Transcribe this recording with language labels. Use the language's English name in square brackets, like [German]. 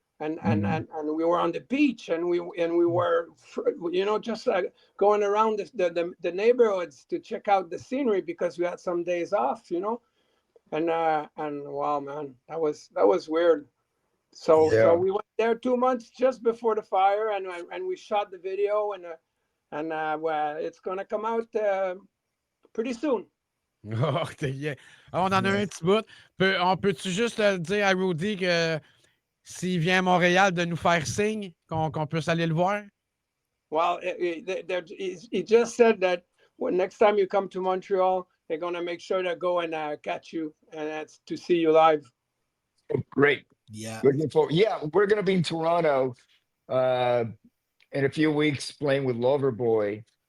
[English] And we were on the beach, and we were, you know, just going around the neighborhoods to check out the scenery because we had some days off, you know, and wow, man, that was weird. So Yeah. we went there 2 months just before the fire, and we shot the video, and well, it's gonna come out pretty soon. [French] Oh, yeah. On en a un petit bout. On peut-tu juste dire à Rudy que s'il vient à Montréal de nous faire signe, qu'on puisse aller le voir? [English] Well, he just said that when next time you come to Montreal, they're gonna make sure to go and catch you, and that's to see you live. Oh, great. Yeah. Looking forward. Yeah, we're gonna be in Toronto in a few weeks playing with Loverboy.